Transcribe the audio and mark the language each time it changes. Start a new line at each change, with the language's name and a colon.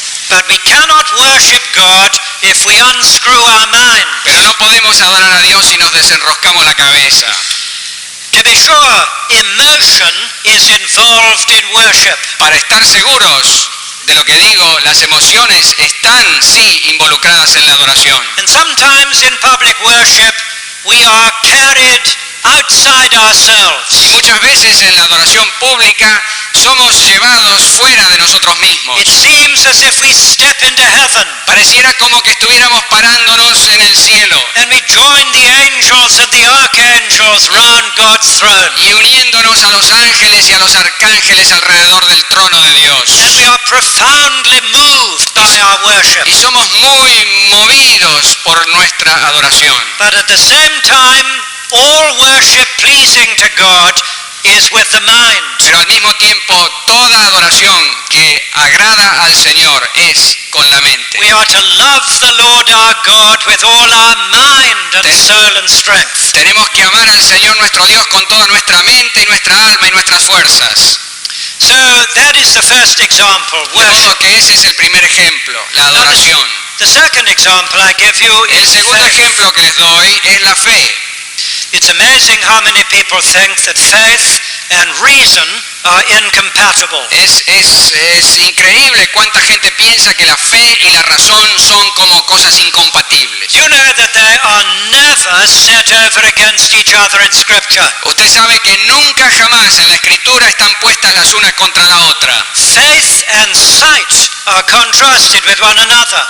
English: But we cannot worship God if we unscrew our minds.
Spanish: Pero no podemos adorar a Dios si nos desenroscamos la cabeza.
English: To be sure, emotion is involved in worship.
Spanish: Para estar seguros de lo que digo, las emociones están sí involucradas en la adoración.
English: And sometimes in public worship, we are carried outside ourselves.
Spanish: Y muchas veces en la adoración pública somos llevados fuera de nosotros mismos.
English: It seems as if we step into heaven
Spanish: Pareciera como que estuviéramos parándonos en el cielo
English: and we join the angels and the archangels round God's throne.
Spanish: y uniéndonos a los ángeles y a los arcángeles alrededor del trono de Dios.
English: And we are profoundly moved by our worship.
Spanish: Y somos muy movidos por nuestra adoración.
English: But at the same time, all worship pleasing to God is with the mind.
Spanish: Pero al mismo tiempo, toda adoración que agrada al Señor es con la mente.
English: We are to love the Lord our God with all our mind and soul and strength.
Spanish: Tenemos que amar al Señor nuestro Dios con toda nuestra mente y nuestra alma y nuestras fuerzas.
English: So that is the first example,
Spanish: De modo
English: worship.
Spanish: que ese es el primer ejemplo, la adoración.
English: The second example I give you
Spanish: El
English: is
Spanish: segundo
English: faith.
Spanish: ejemplo que les doy es la fe.
English: It's amazing how many people think that faith and reason are incompatible.
Spanish: Es increíble cuánta gente piensa que la fe y la razón son como cosas incompatibles.
English: You know that they are never set over against each other in Scripture.
Spanish: Usted sabe que nunca jamás en la Escritura están puestas las unas contra la otra.
English: Faith and sight are contrasted with one another.